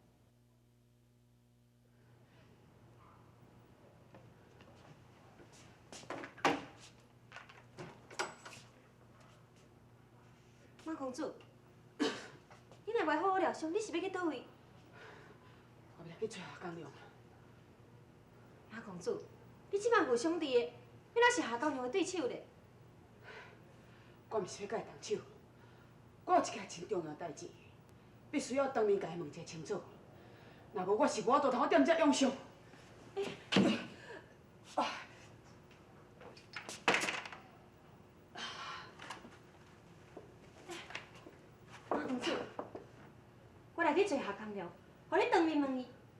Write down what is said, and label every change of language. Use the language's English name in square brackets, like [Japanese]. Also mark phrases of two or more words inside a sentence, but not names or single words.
[Min Nan Chinese] 马公主，你若袂好好疗伤，你是要去倒位？我要去找夏江良。马公主，你即摆有兄弟的，你若是夏高娘的对手咧。我毋是要甲伊动手，我有一件真重要代志，必须要当面甲伊问个清楚。若无我是无法度通踮遮养伤。马公主，我来去找夏高娘，互你当面问伊。